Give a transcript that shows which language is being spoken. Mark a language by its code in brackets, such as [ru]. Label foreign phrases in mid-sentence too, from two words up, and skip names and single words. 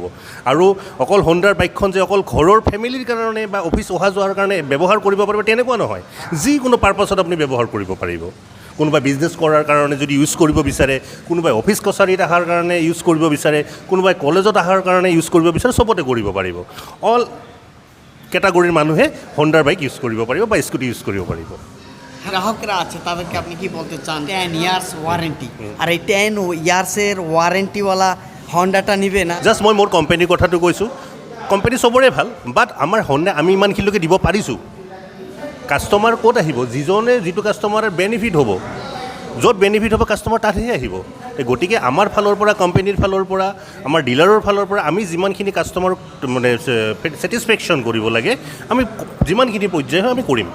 [as] আৰু অকল হন্ডাৰ বাইকখন যে অকল ঘৰৰ ফেমিলিৰ কাৰণে বা অফিচ অহা যোৱাৰ কাৰণে ব্যৱহাৰ কৰিব পাৰিব তেনেকুৱা নহয়, যিকোনো পাৰ্পাছত আপুনি ব্যৱহাৰ কৰিব পাৰিব। কোনোবাই বিজনেছ কৰাৰ কাৰণে যদি ইউজ কৰিব বিচাৰে, কোনোবাই অফিচ কছাৰীত অহাৰ কাৰণে ইউজ কৰিব বিচাৰে, কোনোবাই কলেজত অহাৰ কাৰণে ইউজ কৰিব বিচাৰে, চবতে কৰিব পাৰিব। অল কেটাগৰীৰ মানুহে হন্ডাৰ বাইক ইউজ কৰিব পাৰিব বা স্কুটি ইউজ কৰিব পাৰিব। [bn] গ্রাহকরা আছে তাদেরকে আপনি কি বলতে চান? 10 [en] years warranty, [bn] আর এই 10 ইয়ার্সের ওয়ারেন্টিওয়ালা হন্ডাটা নিবে না? [as] জাষ্ট মই মোৰ কোম্পানীৰ কথাটো কৈছোঁ, কোম্পানী চবৰে ভাল, বাট আমাৰ হন্ডা আমি ইমানখিনিলৈকে দিব পাৰিছোঁ। কাষ্টমাৰ ক'ত আহিব? যিজনে যিটো কাষ্টমাৰৰ বেনিফিট হ'ব, য'ত বেনিফিট হ'ব কাষ্টমাৰ তাতহে আহিব। গতিকে আমাৰ ফালৰ পৰা, কোম্পানীৰ ফালৰ পৰা, আমাৰ ডিলাৰৰ ফালৰ পৰা আমি যিমানখিনি কাষ্টমাৰক মানে ছেটিছফেকশ্যন কৰিব লাগে আমি যিমানখিনি পৰ্যায় হয় আমি কৰিম।